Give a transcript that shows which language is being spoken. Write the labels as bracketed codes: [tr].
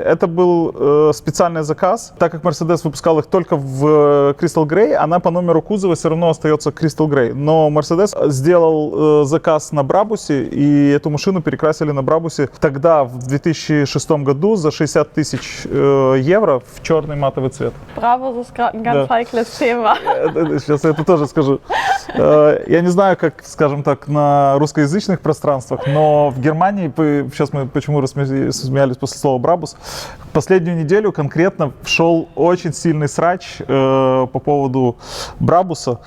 [ru] Это был специальный заказ. Так как Mercedes выпускал их только в Crystal Grey, она по номеру кузова все равно остается Crystal Grey. Но Mercedes сделал заказ на Брабусе, и эту машину перекрасили на Брабусе тогда, в 2006 году, за 60 тысяч евро в черный матовый цвет. Браво, [de] das ist gerade ein ganz heikles Thema. [ru] Сейчас я это тоже скажу. Я не знаю, как, скажем так, на русскоязычных пространствах, но в Германии, сейчас мы почему смеялись после слова «Брабус», последнюю неделю конкретно шел очень сильный срач по поводу Брабуса.